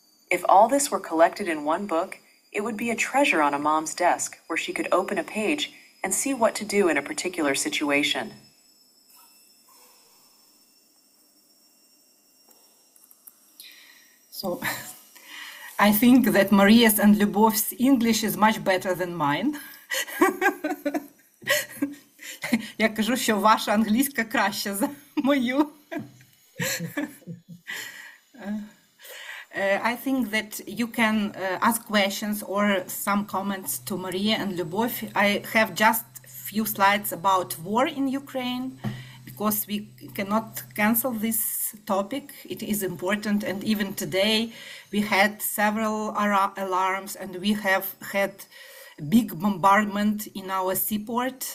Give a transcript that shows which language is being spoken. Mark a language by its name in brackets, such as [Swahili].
[English] If all this were collected in one book, it would be a treasure on a mom's desk where she could open a page and see what to do in a particular situation. So I think that Maria's and Lyubov's English is much better than mine. [Ukrainian] Я кажу, що ваша англійська краща за мою. [English] I think that you can ask questions or some comments to Maria and Lyubov. I have just a few slides about war in Ukraine, because we cannot cancel this topic. It is important, and even today we had several alarms, and we have had big bombardment in our seaport.